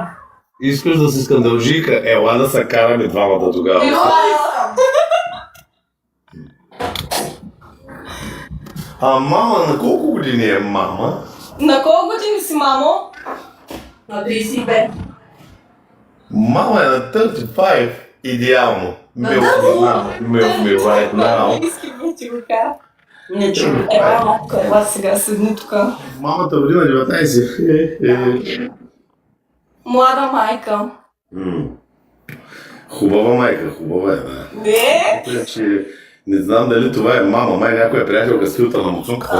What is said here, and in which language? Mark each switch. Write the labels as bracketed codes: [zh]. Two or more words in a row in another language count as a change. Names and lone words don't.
[bg] Искаш да си скандалжийка? Ела да се караме двамата тогава. А мама, на колко години е мама? На колко години си, мамо? На 35. Мама е на 35. Идеално. [en] Milk me right now. [bg] Иски да ти го кажа. Не чуй. Ела, матко, ела сега седни тук. Мамата роди на 19. Млада майка. Хубава майка, хубава е, да. Не? Значи, не знам дали това е мама, май някоя приятелка с филтър на муцунката.